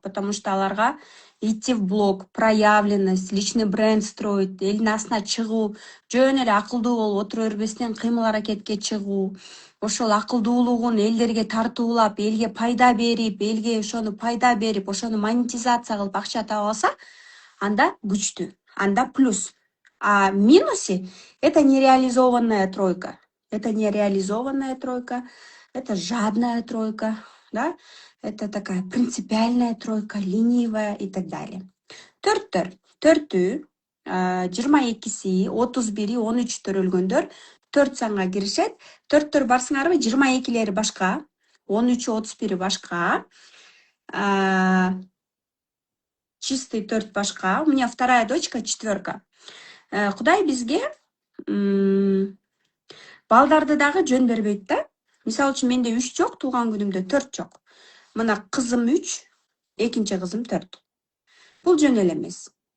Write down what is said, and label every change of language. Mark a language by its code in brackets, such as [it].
[ru] Потому что [ky] аларга [ru] идти в блог, проявленность, личный бренд строить, [ky] элдин астына чыгуу, жөн эле акылдуу болуп отура бербестен кыймыл аракетке чыгуу, ошол акылдуулугун элдерге тартуулап, элге пайда берип, элге ошону пайда берип, ошону монетизация кылып акча таба алса, анда күчтүү, анда плюс. [ru] А минусе это нереализованная тройка. Это нереализованная тройка, это жадная тройка, да? Это такая принципиальная тройка, ленивая и так далее. [ky] 4-төр, 4-ү, 22-си, 31-и, 13 төрөлгөндөр 4 санга киришет. 4-төр барсыңарбы? 22-лери башка, 13-ү, 31-и башка. [ru] Чистый 4 [ky] башка. [ru] У меня вторая дочка 4. [ky] Кудай бизге балдарды дагы жөн бербейт да. Мисалы үчүн менде 3 жок, туулган күнүмдө 4 жок. Мына кызым 3, экинчи кызым 4. Бул жөн эле эмес.